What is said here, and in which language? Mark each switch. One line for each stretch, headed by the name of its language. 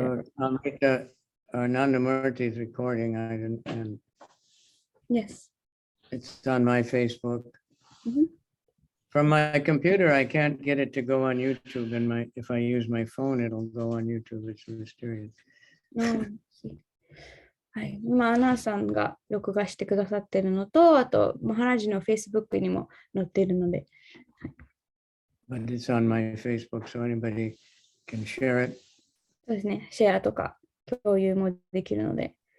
English: So I'll make Nandamurti's recording and Yes. it's on my Facebook. Mhm. From my computer, I can't get it to go on YouTube, and if I use my phone, it'll go on YouTube. It's mysterious.
Japanese: はい、今、アナーさんが録画してくださってるのと、あと、マハラジの Facebook にも載っているので、
English: But it's on my Facebook, so anybody can share it.
Japanese: そうですね、シェアとか共有もできるので。